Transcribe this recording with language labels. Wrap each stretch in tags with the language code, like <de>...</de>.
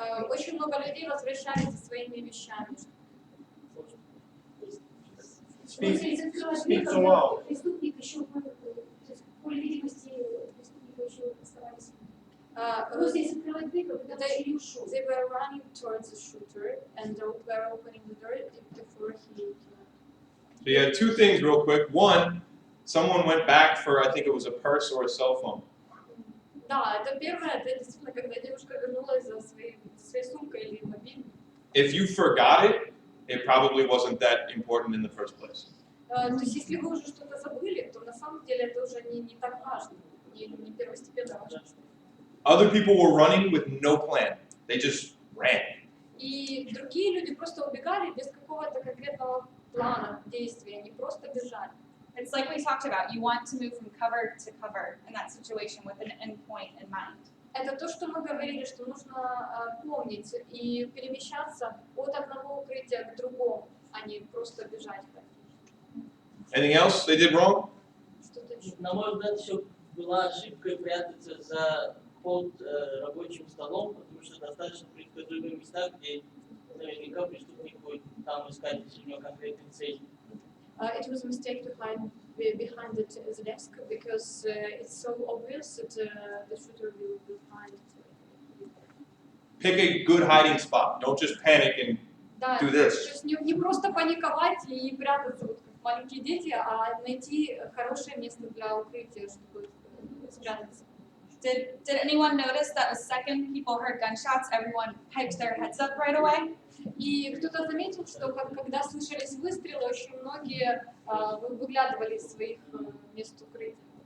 <ru>Очень много людей возвращались со своими вещами.</ru> <en>Speak so well.</en> <ru>Преступник еще, в поле видимости, преступника еще оставались. Просто если открывать дверь, когда он ушел.</ru> <en>They were running towards the shooter and they were opening the door before he left. So you had two things real quick. One, someone went back for, I think it was a purse or a cell phone.</en> <ru>Да, это первое, это действительно, когда девушка вернулась за своей сумкой или мобильным.</ru> <en>If you forgot it, it probably wasn't that important in the first place.</en> <ru>То есть, если вы уже что-то забыли, то на самом деле это уже не так важно, не первостепенно важно.</ru> <en>Other people were running with no plan. They just ran.</en> <ru>И другие люди просто убегали без какого-то конкретного плана действия, они просто бежали.</ru> <en>It's like we talked about, you want to move from cover to cover in that situation with an endpoint in mind.</en> <ru>Это то, что мы говорили, что нужно помнить и перемещаться от одного укрытия к другому, а не просто бежать.</ru> <en>Anything else they did wrong?</en> <ru>Что-то еще. На мой взгляд, еще была ошибка прятаться под рабочим столом, потому что достаточно предсказуемые места, где наверняка преступник будет там искать, если у него конкретные цели.</ru> <en>It was a mistake to hide behind the desk because it's so obvious that the shooter will find. Pick a good hiding spot. Don't just panic and do this.</en> <ru>То есть не просто паниковать и прятаться, вот как маленькие дети, а найти хорошее место для укрытия, чтобы спрятаться.</ru> <en>Did anyone notice that the second people heard gunshots, everyone piped their heads up right away?</en> <ru>И кто-то заметил, что когда слышались выстрелы, очень многие выглядывали из своих мест укрытия.</ru>